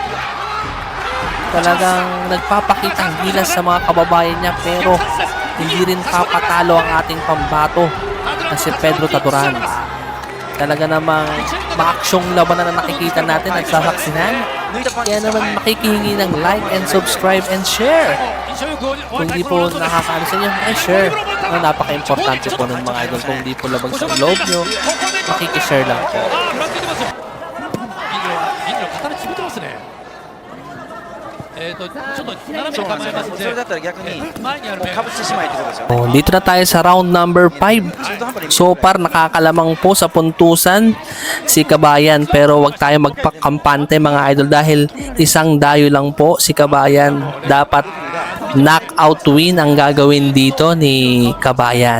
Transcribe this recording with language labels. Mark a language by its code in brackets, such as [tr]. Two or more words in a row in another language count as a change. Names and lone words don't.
[tl] Talagang nagpapakitang gilas sa mga kababayan niya pero hindi rin papatalo ang ating pambato na si Pedro Taduran. Talaga namang maaksyong labanan na nakikita natin at sasaksihan. Kaya naman makikihingi ng [en] like and subscribe and share. [tl] Kung di po nakakaano sa inyo, share. Napaka-importante po ng mga idol. Kung di po labag sa loob nyo, makikishare lang po. [ja] ちょっと斜めに構えますので、それだったら逆に前にある面かぶってしまいってことですよね。 [tl] Oh, dito na tayo sa [en] round number [tl] 5. [en] So far, [tl] nakakalamang po sa puntusan si Kabayan. Pero wag tayo magpakampante mga idol dahil isang dayo lang po si Kabayan. Dapat [en] knockout win [tl] ang gagawin dito ni Kabayan.